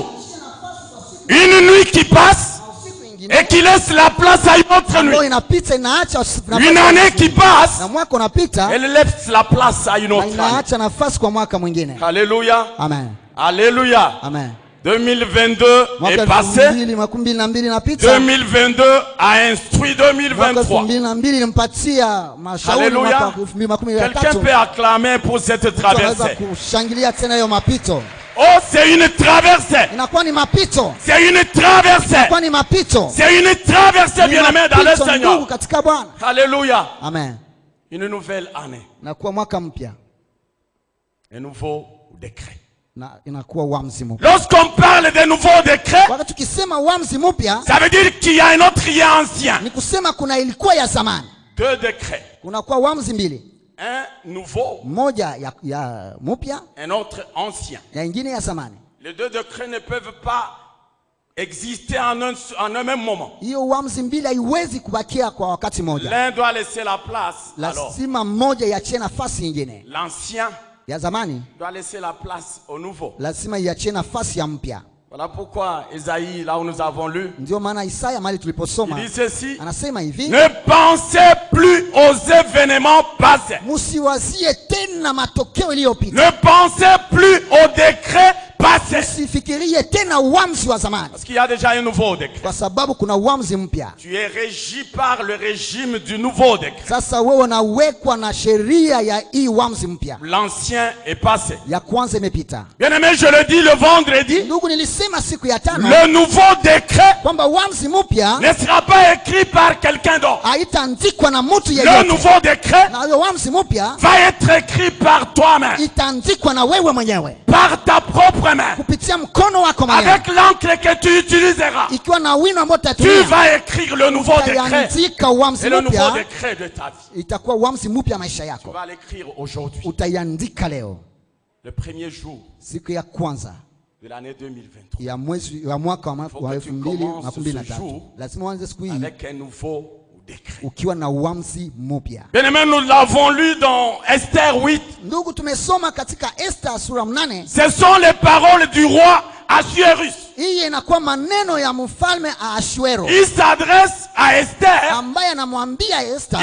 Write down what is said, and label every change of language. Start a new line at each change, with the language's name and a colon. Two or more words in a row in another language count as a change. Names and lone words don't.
French: Une nuit qui passe et qui laisse la place à une autre nuit. Une année qui passe, elle laisse la place à une autre année. Alléluia. Amen. Alléluia. Amen. 2022
Swahili: Mwaka
French: est passé.
Swahili: 2022 inapita.
French: 2022 a instruit
Swahili: Mwaka 2023. 2022 ilimpatia mashauri.
French: Alléluia.
Swahili: Mwaka 2023
French: Quelqu'un peut acclamer pour cette
Swahili: tunaweza
French: traversée.
Swahili: kushangilia tena hiyo mapito.
French: Oh, c'est une traversée.
Swahili: Inakuwa ni mapito.
French: C'est une traversée.
Swahili: Inakuwa ni mapito.
French: C'est une traversée,
Swahili: Ni
French: bien-aimé, dans le
Swahili: mapito,
French: Seigneur.
Swahili: ndugu katika Bwana.
French: Alléluia. Amen. Une nouvelle année.
Swahili: Inakuwa mwaka mpya
French: Un nouveau décret.
Swahili: na inakuwa uamuzi mpya.
French: Lorsqu'on parle de nouveaux décrets,
Swahili: Wakati tukisema uamuzi mpya
French: ça veut dire qu'il y a un autre qui est ancien.
Swahili: ni kusema kuna ilikuwa ya zamani.
French: Deux décrets.
Swahili: Kunakuwa uamuzi mbili.
French: Un nouveau,
Swahili: Moja ya mpya,
French: un autre ancien.
Swahili: ya ingine ya zamani.
French: Les deux décrets ne peuvent pas exister en un même moment.
Swahili: Hiyo uamuzi mbili haiwezi kubakia kwa wakati moja.
French: L'un doit laisser la place. Alors,
Swahili: Lazima mmoja iachie nafasi nyingine.
French: l'ancien
Swahili: Ya zamani
French: doit laisser la place au nouveau.
Swahili: lazima iachie nafasi ya mpya.
French: Voilà pourquoi Isaïe, là où nous avons lu,
Swahili: Ndio maana Isaya mahali
French: il
Swahili: tuliposoma
French: dit ceci:
Swahili: anasema hivi,
French: ne pensez plus aux événements passés.
Swahili: msiwazie tena matokeo iliyopita.
French: Ne pensez plus aux décrets passés.
Swahili: Msifikirie tena uamuzi wa zamani,
French: Parce qu'il y a déjà un nouveau décret.
Swahili: kwa sababu kuna uamuzi mpya.
French: Tu es régi par le régime du nouveau décret.
Swahili: Sasa wewe unawekwa na sheria ya hii uamuzi mpya.
French: L'ancien est passé.
Swahili: Ya kwanza imepita.
French: Bien aimé, je le dis le vendredi,
Swahili: Ndugu, nilisema siku ya tano
French: le nouveau décret
Swahili: kwamba uamuzi mpya
French: ne sera pas écrit par quelqu'un d'autre.
Swahili: haitaandikwa na mtu
French: Le
Swahili: yeyote,
French: nouveau décret
Swahili: na hiyo uamuzi mpya
French: va être écrit par toi-même,
Swahili: itaandikwa na wewe mwenyewe
French: par ta propre main,
Swahili: kupitia mkono wako mwenyewe,
French: avec l'encre que tu utiliseras.
Swahili: ikiwa na wino ambao
French: Tu
Swahili: utatumia.
French: vas écrire le nouveau décret.
Swahili: Utaiandika uamuzi
French: Et le nouveau
Swahili: mpya,
French: décret de ta vie,
Swahili: itakuwa uamuzi mpya maisha
French: tu
Swahili: yako.
French: vas l'écrire aujourd'hui,
Swahili: Utaiandika leo,
French: le premier jour
Swahili: siku ya kwanza
French: de l'année 2023,
Swahili: ya mwezi wa mwaka wa
French: Faut que tu commences ce
Swahili: 2023.
French: jour
Swahili: Lazima uanze siku hii
French: avec un nouveau décret.
Swahili: ukiwa na uamuzi mpya.
French: Bien aimé, nous l'avons lu dans Esther 8.
Swahili: Ndugu, tumesoma katika Esther sura 8.
French: Ce sont les paroles du roi Assuérus.
Swahili: Hii inakuwa maneno ya mfalme Ahasuero
French: Il s'adresse à Esther.
Swahili: ambaye anamwambia Esther,